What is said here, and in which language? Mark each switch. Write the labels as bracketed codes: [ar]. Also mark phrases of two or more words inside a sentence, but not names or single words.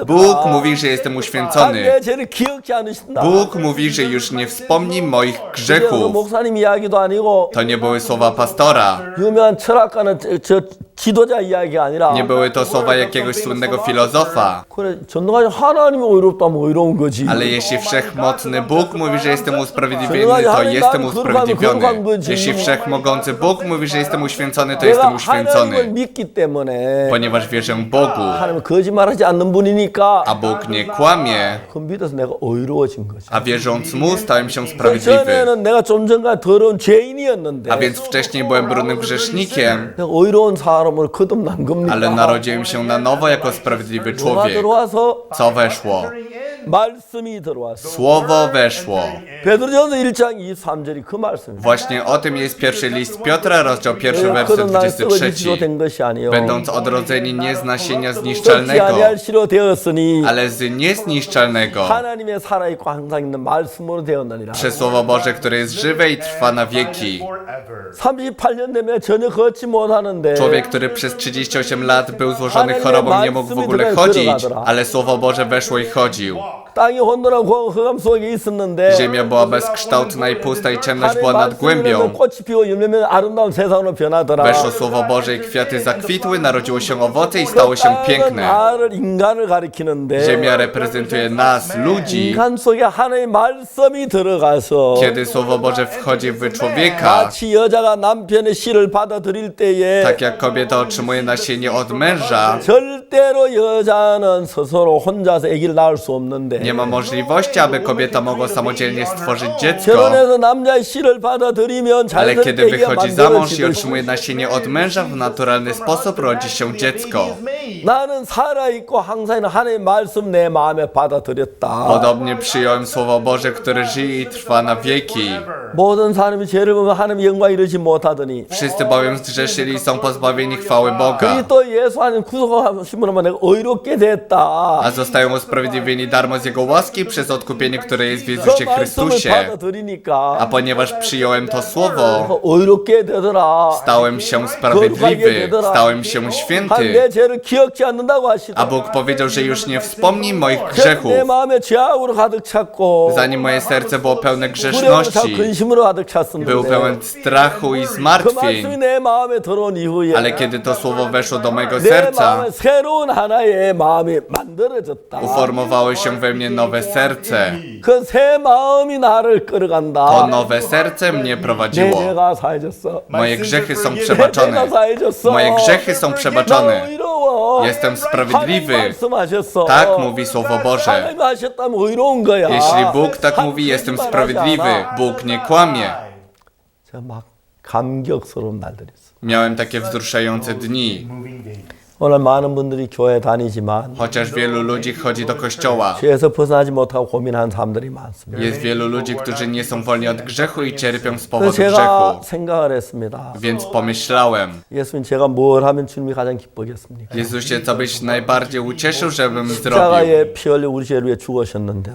[pl] Bóg mówi, że jestem uświęcony. [ko] 내 죄를 기억지 않으신다. [pl] Bóg mówi, że już nie wspomni moich [ko] 그 [pl] grzechów. [ko] 목사님 이야기도 아니고 [pl] To nie były słowa pastora. [ko] 유명한 철학가는 저 지도자 이야기가 아니라 [pl] Nie były to słowa jakiegoś słynnego filozofa. [ko] 그래 전능하신 하나님이 의롭다면 의로운 거지. [pl] Ale jeśli wszechmocny Bóg mówi, że jestem usprawiedliwiony, to jestem usprawiedliwiony. Jeśli wszechmogący Bóg mówi, że jestem uświęcony, to jestem [ko] 내가 하나님을 [pl] uświęcony. [ko] 믿기 때문에 [pl] Ponieważ wierzę Bogu, [ko] 하나님은 거짓말하지 않는 분이니까 [pl] a Bóg nie kłamie, [ko] 그 믿어서 내가 의로워진 거지. [pl] a wierząc Mu stałem się sprawiedliwy. [ko] 전에는 내가 좀 전까지 더러운 죄인이었는데 [pl] A więc wcześniej byłem brudnym grzesznikiem, [ko] 내가 의로운 사람으로 거듭난 겁니다. [pl] ale narodziłem się na nowo jako sprawiedliwy [ko] 뭐가 [pl] człowiek. [ko] 들어와서 [pl] Co weszło? [ko] 말씀이 들어왔어. [pl] Słowo weszło. [ko] 베드로전서 1장 23절이 그 말씀입니다. [pl] Właśnie o tym jest pierwszy list Piotra, rozdział 1, werset [ko] 거듭나 썩어지시로 [pl] 23. [ko] 된 것이 아니요 [pl] Będąc odrodzeni nie z nasienia [ko] 썩지 [pl] zniszczalnego, [ko] 아니할 시로 되었으니 [pl] ale z niezniszczalnego, [ko] 하나님의 살아있고 항상 있는 말씀으로 되었느니라. [pl] przez Słowo Boże, które jest żywe i trwa na wieki. [ko] 38년 되면 전혀 걷지 못하는데 [pl] Człowiek, który przez 38 lat był złożony chorobą, nie mógł w ogóle chodzić, ale Słowo Boże weszło i chodził. [ko] 땅이 혼돈하고 흑암 속에 있었는데 [pl] Ziemia była bezkształtna i pusta i ciemność była [ko] 하나님의 [pl] nad [ko] 말씀이 [pl] głębią. [ko] 꽃이 피고 열매면 아름다운 세상으로 변하더라. [pl] Weszło Słowo Boże i kwiaty zakwitły, narodziło się owoce i stało się [ko] 땅은 [pl] piękne. [ko] 나를 인간을 가리키는데 [pl] Ziemia reprezentuje nas, ludzi. [ko] 인간 속에 하나님의 말씀이 들어가서 [pl] Kiedy Słowo Boże wchodzi w człowieka, [ko] 마치 여자가 남편의 씨를 받아들일 때에 [pl] tak jak kobieta otrzymuje nasienie od męża, [ko] 절대로 여자는 스스로 혼자서 아기를 낳을 수 없는데 [pl] nie ma możliwości, aby kobieta mogła samodzielnie stworzyć dziecko. [ko] 결혼해서 남자의 씨를 받아들이면 [pl] Ale kiedy [ko] 자연스럽게 아기가 [pl] wychodzi za mąż i [ko] 만들어지듯이 [pl] otrzymuje nasienie od męża, w naturalny sposób rodzi się dziecko. [ko] 나는 살아있고 항상 있는 하나님의 말씀 내 마음에 받아들였다. [pl] Podobnie przyjąłem Słowo Boże, które żyje i trwa na wieki. [ko] 모든 사람이 죄를 보면 하나님의 영광 이루지 못하더니 [pl] Wszyscy bowiem zgrzeszyli i są pozbawieni chwały Boga, [ko] 그리스도 예수 하나님 구속하심으로 내가 의롭게 됐다. [pl] a zostają usprawiedliwieni darmo z Jego łaski przez odkupienie, które jest w [ko] 그 [pl] Jezusie [ko] 말씀을 [pl] Chrystusie. [ko] 받아들이니까 [pl] A ponieważ przyjąłem to Słowo, [ko] 의롭게 되더라. [pl] stałem się sprawiedliwy, stałem się święty. [ko] 내 죄를 기억지 않는다고 하시더라. [pl] A Bóg powiedział, że już nie wspomni moich grzechów. [ko] 내 마음에 죄악으로 가득 찼고 [pl] Zanim moje serce było pełne [ko] 불행으로 [pl] grzeszności, [ko] 근심으로 가득 [pl] był [ko] 찼었는데 [pl] pełen strachu i [ko] 그 말씀이 [pl] zmartwień, [ko] 내 마음에 들어온 이후에 [pl] ale kiedy to słowo weszło do mojego [ko] 내 [pl] serca, [ko] 마음에 새로운 하나의 마음이 만들어졌다. [pl] uformowało się we mnie nowe serce. [ko] 그 새 마음이 나를 [pl] To [ko] 끌어간다. [pl] nowe serce mnie [ko] 내 [pl] prowadziło. [ko] 죄가 사해졌어. [pl] Moje grzechy są [ko] 내 [pl] przebaczone. [ko] 죄가 사해졌어. [pl] Moje grzechy są [ko] 나 [pl] przebaczone. [ko] 의로워. [pl] Jestem sprawiedliwy. [ko] 하나님 말씀하셨어. [pl] Tak mówi Słowo Boże. [ko] 하나님 하셨다면 의로운 거야. [pl] Jeśli Bóg tak mówi, jestem sprawiedliwy. Bóg nie kłamie. [ko] 제가 막 감격스러운 날들이 있어. [pl] Miałem takie wzruszające dni. [ko] 오늘 많은 분들이 교회 다니지만 [pl] Chociaż wielu ludzi chodzi do kościoła. [ko] 죄에서 벗어나지 못하고 고민하는 사람들이 많습니다. [pl] Jest wielu ludzi, którzy nie są wolni od grzechu i cierpią z [ko] 그래서 [pl] powodu [ko] 제가 [pl] grzechu. [ko] 생각을 했습니다. [pl] Więc pomyślałem, [ko] 예수님 제가 뭘 하면 주님이 가장 기쁘겠습니까? [pl] Jezusie, co byś najbardziej ucieszył, żebym zrobił? [ko] 십자가에 피 흘려 우리 죄를 위해 죽으셨는데